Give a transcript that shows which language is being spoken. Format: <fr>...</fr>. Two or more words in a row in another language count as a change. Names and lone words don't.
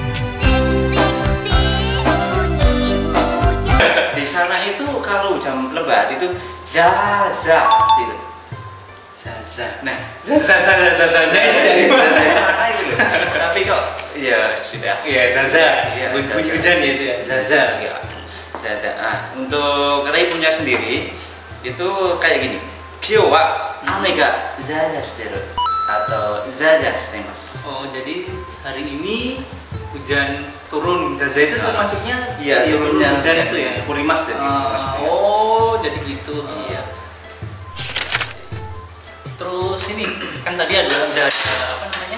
<id>Di sana itu kalau hujan lebat itu zaza gitu. Zaza. Nah, Zazanya itu dari mana? Gitu. Tapi kok ya sudah. Iya, zaza. Bunyi Hujan ya itu ya. Zaza. Zaza. Untuk rebungnya sendiri itu kayak gini.</id> <ja>今日は雨がざあざあしてる atau ざあざあしてます.</ja> <id>Oh, jadi hari ini hujan turun. Zaza itu maksudnya iya, turunnya hujan itu ya. Kurimas jadi. Oh, jadi gitu. Iya. Terus ini kan tadi ada apa namanya?</id>